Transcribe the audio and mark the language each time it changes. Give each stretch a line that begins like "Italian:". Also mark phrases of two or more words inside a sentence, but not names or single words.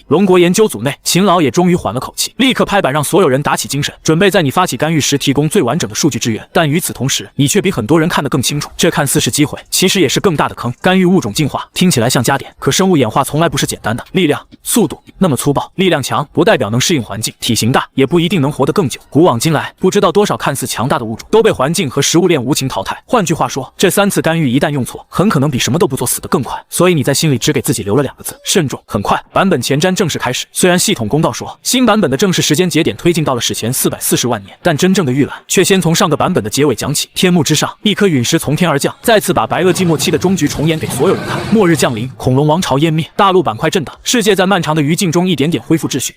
Chinese: 龍國研究組內，秦老也終於緩了口氣，立刻拍板讓所有人打起精神，準備在你發起干預時提供最完整的数据支援。但與此同時，你卻比很多人看得更清楚，這看似是機會，其實也是更大的坑。干預物種進化聽起來像加點，可生物演化從來不是簡单的。力量、速度那麼粗暴，力量強不代表能適應環境，體型大也不一定能活得更久。古往今來，不知道多少看似强大的物种都被環境和食物链无情淘汰。换句话说，这3次干預一旦用錯，很可能比什麼都不做死得更快。所以你在心裡只給自己留了2個字：慎重。很快，版本前瞻正式開始。雖然系統公告說新版本的正式時間節點推進到了史前440萬年，但真正的預覽卻先從上個版本的結尾講起。天幕之上，一顆隕石從天而降，再次把白堊紀末期的終局重演給所有人看。末日降臨，恐龍王朝湮滅，大陸板塊震盪，世界在漫長的餘燼中一點點恢復秩序。